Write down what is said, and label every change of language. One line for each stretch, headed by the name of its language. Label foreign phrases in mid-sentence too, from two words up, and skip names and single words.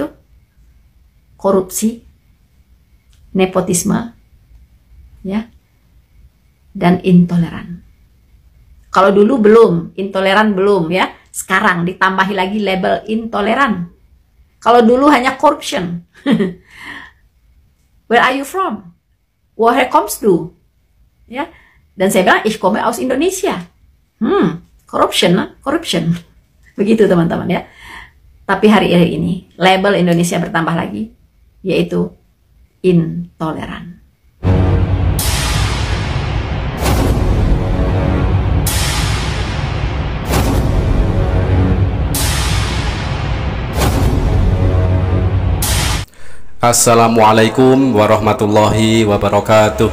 Indonesian: Korupsi, nepotisme, ya, dan intoleran. Kalau dulu belum, intoleran belum ya. Sekarang ditambahi lagi label intoleran. Kalau dulu hanya
English: corruption. Where are you from?
German: Woher kommst du?
Indonesian: Ya. Dan saya bilang,
German: ich komme aus Indonesia.
English: Corruption, corruption.
Indonesian: Begitu teman-teman ya. Tapi hari ini, label Indonesia bertambah lagi, yaitu intoleran.
Arabic: السلام عليكم ورحمة الله وبركاته.